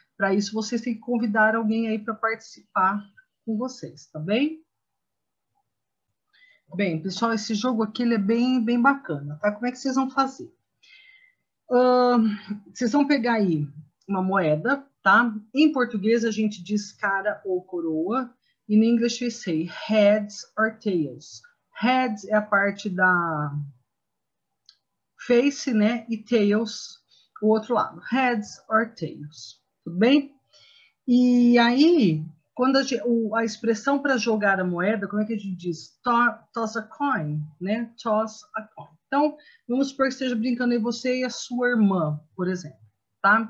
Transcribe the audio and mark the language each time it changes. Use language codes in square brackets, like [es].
[pt] Para isso, vocês têm que convidar alguém aí para participar com vocês, tá bem? Bem, pessoal, esse jogo aqui ele é bem bacana, tá? Como é que vocês vão fazer? Vocês vão pegar aí uma moeda, tá? Em português a gente diz cara ou coroa. [en] In English we say heads or tails. [pt] Heads é a parte da face, né? E tails, o outro lado. [en] Heads or tails. [pt] Tudo bem? E aí, quando a expressão para jogar a moeda, como é que a gente diz? [en] Toss a coin, [pt] né? [en] Toss a coin. [pt] Então, vamos supor que esteja brincando aí você e a sua irmã, por exemplo, tá?